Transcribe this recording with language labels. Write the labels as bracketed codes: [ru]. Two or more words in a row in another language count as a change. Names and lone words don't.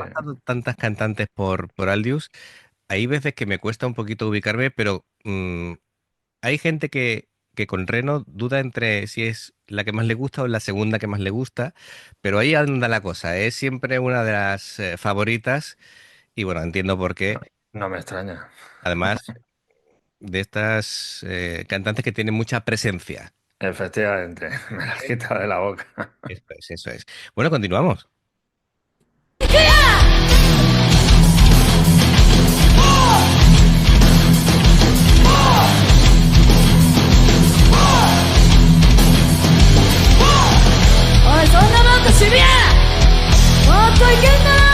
[es] han pasado tantas cantantes por Aldius, hay veces que me cuesta un poquito ubicarme, pero hay gente que con Reno duda entre si es la que más le gusta o la segunda que más le gusta, pero ahí anda la cosa, es siempre una de las favoritas y bueno, entiendo por qué. No, no me extraña. Además de estas cantantes que tienen mucha presencia. Efectivamente, me la quita de la boca. Eso es, eso es. Bueno, continuamos. [ja] おいそんなもんかシビアもっといけんだ